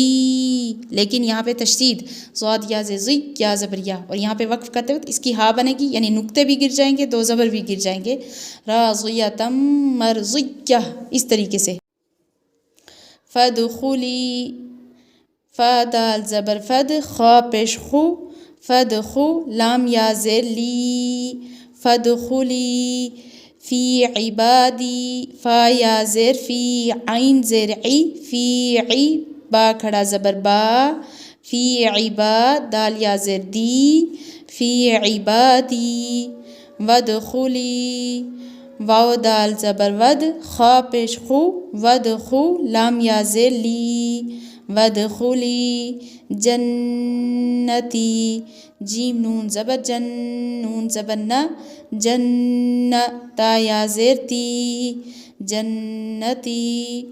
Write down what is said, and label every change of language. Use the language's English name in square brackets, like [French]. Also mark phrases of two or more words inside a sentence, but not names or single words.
[Urdu] لیکن یہاں پہ تشدید ضاد یا زیر زی یا زبر یا، اور یہاں پہ وقف کرتے وقت اس کی ہا بنے گی، یعنی نقطے بھی گر جائیں گے، دو زبر بھی گر جائیں گے. [Arabic] راضیۃ مرضیہ [Urdu] اس طریقے سے. فدخلی، فا دال زبر فد، خا پیش خو، فدخو لام یا زیر لی، [Arabic] فدخلی فی عبادی، [Urdu] فا یا زیر فی، عین زیر عی، فی عی، با کھڑا زبر با، فی عباد دال یا زیر دی، فی عبادی. ودخلی، واو دال زبر ود، خا پیش خو، ودخو لام یا زیر لی، [Arabic] ودخلی جنتی، [Urdu] جیم نون زبر جن، نون زبر نہ، جن، تا یا زیر تی، جنتی.